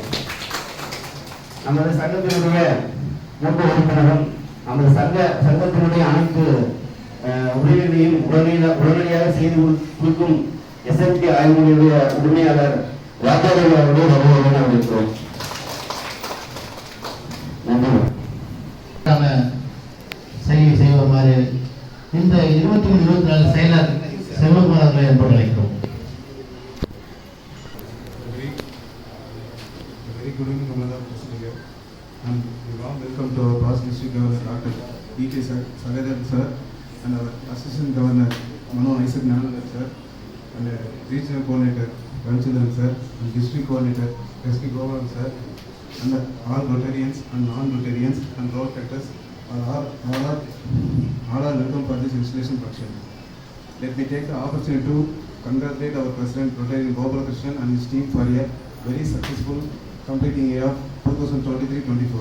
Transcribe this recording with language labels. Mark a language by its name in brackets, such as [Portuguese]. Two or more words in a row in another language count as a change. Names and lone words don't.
[Tamil] நமது சங்கத்தினுடைய மூத்த உறுப்பினரும் நமது சங்கத்தினுடைய அனைத்து உதவிகளையும் உடனடியாக செய்து கொடுக்கும் எஸ்எம்டி ஆய்வுகளுடைய உரிமையாளர் ராஜாராம் அவர்களே வருபவர்கள் என வரவேற்கிறோம். செய்கை செய்வமாறு இந்த 23-24 செயலர் செல்வகுமார் அவர்களை என்பதை அழைக்கிறோம். [English] Very good evening, Amanda President, and a warm welcome to our past district governor Dr. E.K. Sagadevan sir, and our assistant governor Mano Isaac Nanagar sir, and regional coordinator Ramchandran sir, and district coordinator S.P. Govan sir, and all Rotarians and non-Rotarians and road actors all are welcome for this installation function. Let me take the opportunity to congratulate our President Rotarian Gopalakrishnan and his team for a very successful completing year of 2023-24.